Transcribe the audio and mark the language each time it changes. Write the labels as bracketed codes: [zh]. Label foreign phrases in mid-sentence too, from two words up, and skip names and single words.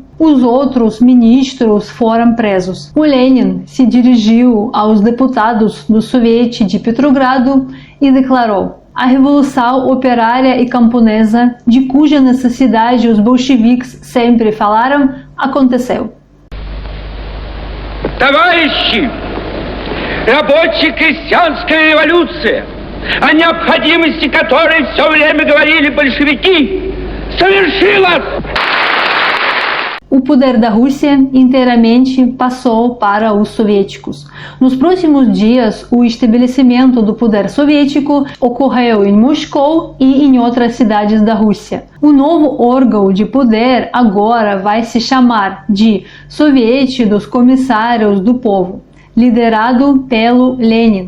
[pt] Os outros ministros foram presos. O Lenin se dirigiu aos deputados do Soviete de Petrogrado e declarou: a revolução operária e camponesa, de cuja necessidade os bolcheviques sempre falaram, aconteceu. [ru] Товарищи, рабоче-крестьянская революция, о необходимости которой все время говорили большевики, совершилась! [pt] O poder da Rússia inteiramente passou para os soviéticos. Nos próximos dias, o estabelecimento do poder soviético ocorreu em Moscou e em outras cidades da Rússia. O novo órgão de poder agora vai se chamar de Soviete dos Comissários do Povo, liderado pelo Lenin.